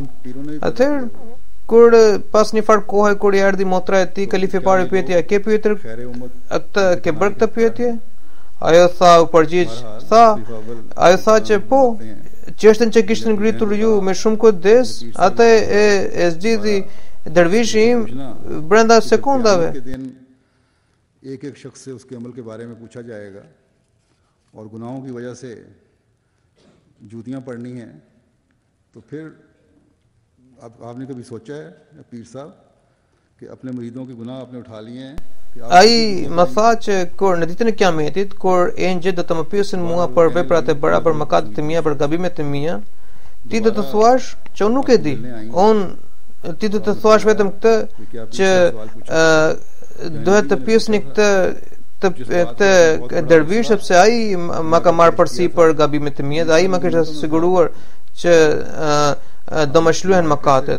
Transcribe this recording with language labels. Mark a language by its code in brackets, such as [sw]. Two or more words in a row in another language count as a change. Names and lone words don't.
[sq] Atëherë kur pas një farë kohe kur I erdhi motra e tij, kalifi I parë pyeti: "A ke pyetur atë, ke bërë këtë pyetje?" Ajo tha, u përgjigj, ajo tha që po, çështën që kishte ngritur ju me shumë kujdes, atë e zgjidhi dervishi im brenda sekondave. [ur] ایک ایک شخص سے اس کے عمل کے بارے میں پوچھا جائے گا اور گناہوں کی وجہ سے جوتیاں پڑنی ہیں، تو پھر اب آپ نے کبھی سوچا ہے پیر صاحب کہ اپنے مریدوں کے گناہ آپ نے اٹھا لیے ہیں? [sq] Ai më tha që kur në ditën e Kiametit, kur engjëjt do të më pyesin mua për veprat e bëra, për mëkatet e mia, për gabimet e mia, ti do të thuash që unë nuk e di. Ti do të thuash vetëm këtë që duhet të pyesni këtë dervish sepse ai më ka marrë përsi për gabimet e mia dhe ai më kishte siguruar që do më shlyhen mëkatet.